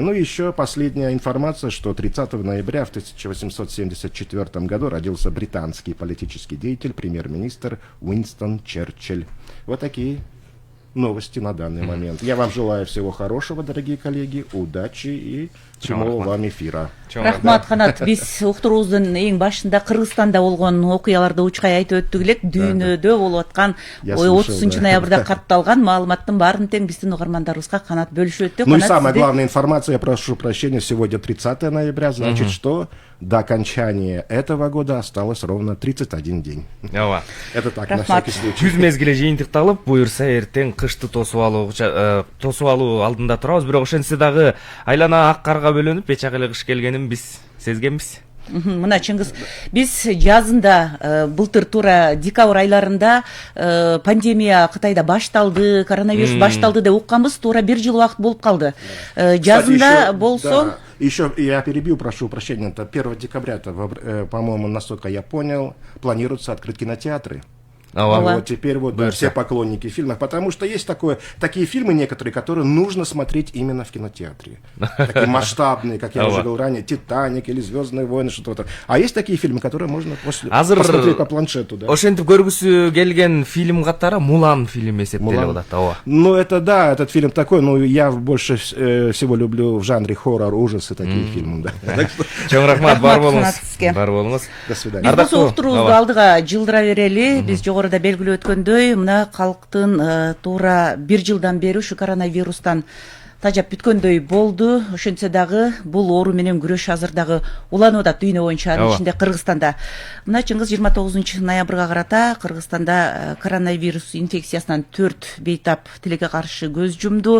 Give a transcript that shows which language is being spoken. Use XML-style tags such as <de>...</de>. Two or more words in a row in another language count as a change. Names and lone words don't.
<ru>Ну и еще последняя информация, что 30 ноября в 1874 году родился британский политический деятель, премьер-министр Уинстон Черчилль. Вот такие новости на данный момент. Я вам желаю всего хорошего, дорогие коллеги, удачи и прямого вам эфира.</ru> <ky>Рахмат, Канат. Биз уктуруубуздун эң башында Кыргызстанда болгон окуяларды учкай айтып өттүк элек. Дүйнөдө болуп аткан 30 ноябрда катталган маалыматтын баарын тең биздин угармандарыбызга Канат бөлүшүп өттү.</ky> <ru>Ну и самая главная информация, я прошу прощения, сегодня 30 ноября, значит, что до окончания этого года осталось ровно 31 день. Это так, на всякий случай.</ru> <ky>Күз мезгили жыйынтыкталып, буюрса эртең кышты тосуп алуу алдында турабыз, бирок ошентсе дагы айлана ак карга бөлөнүп бечак эле кыш келгенин биз сезгенбиз. Мына Чыңгыз, биз жазында былтыр туура декабрь айларында пандемия Кытайда башталды, коронавирус башталды деп укканбыз, туура 1 жыл убакыт болуп калды. Жазында болсо</ky> <ru>еще я перебью, прошу прощения, это 1 декабря, по-моему, насколько я понял, планируется открыть кинотеатры. Вот теперь вот да, все поклонники фильмов, потому что есть такие фильмы некоторые, которые нужно смотреть именно в кинотеатре. Такие масштабные, как я уже говорил ранее, «Титаник» или «Звездные войны», что-то. А есть такие фильмы, которые можно посмотреть по планшету. Да.</ru> <ky>Ошентип көргүсү келген фильм катары «Мулан» фильм эсептелип атат.</ky> <ru>Ну, это да, этот фильм такой, но я больше всего люблю в жанре хоррор, ужасы такие фильмы. Да.</ru> <ky>Чоң рахмат, бар болуңуз.</ky> <ru>До свидания.</ru> <ky>Биз бул уктурубузду алдыга жылдыра берели. Биз жогоруда белгилеп өткөндөй, мына калктын туура 1 жылдан бери ушу коронавирустан тажап бүткөндөй болду. Ошентсе дагы бул оору менен күрөш азыр дагы уланып атат дүйнө боюнча, анын ичинде Кыргызстанда. Мына Чыңгыз 29 ноябрга карата Кыргызстанда коронавирус инфекциясынан 4 бейтап тилекке каршы көз жумду.</ky>